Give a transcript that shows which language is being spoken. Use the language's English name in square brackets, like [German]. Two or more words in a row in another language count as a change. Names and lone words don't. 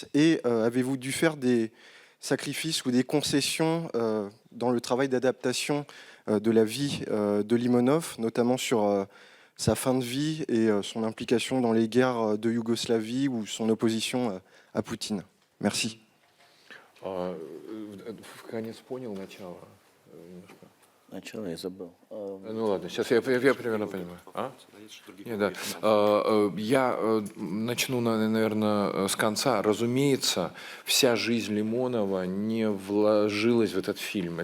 [French] Et avez-vous dû faire des sacrifices ou des concessions dans le travail d'adaptation de la vie de Limonov, notamment sur sa fin de vie et son implication dans les guerres de Yougoslavie ou son opposition à Poutine. Merci. [Russian] В конец понял начало. Начало я забыл. Ну ладно, сейчас я примерно понимаю. Нет, да. Я начну, наверное, с конца. Разумеется, вся жизнь Лимонова не вложилась в этот фильм.